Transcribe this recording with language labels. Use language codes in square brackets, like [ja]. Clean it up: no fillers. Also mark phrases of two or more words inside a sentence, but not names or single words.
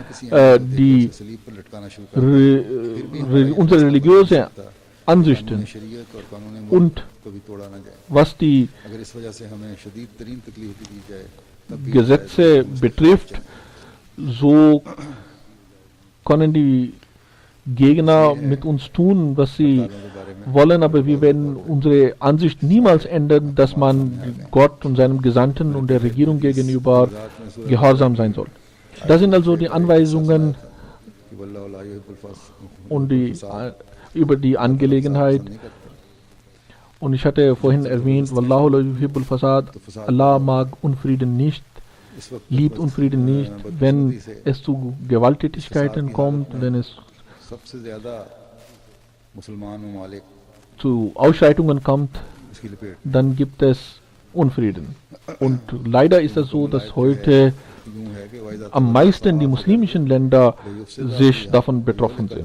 [de] unsere religiöse Ansichten und was die Gesetze betrifft, so können die Gegner mit uns tun, was sie wollen, aber wir werden unsere Ansicht niemals ändern, dass man Gott und seinem Gesandten und der Regierung gegenüber gehorsam sein soll. Das sind also die Anweisungen und über die Angelegenheit. Und ich hatte vorhin erwähnt, [ar] والله لا يحب الفساد, [de] Allah mag Unfrieden nicht, liebt Unfrieden nicht. Wenn es zu Gewalttätigkeiten kommt, wenn es zu Ausschreitungen kommt, dann gibt es Unfrieden. Und leider ist es so, dass heute am meisten die muslimischen Länder sich davon betroffen sind.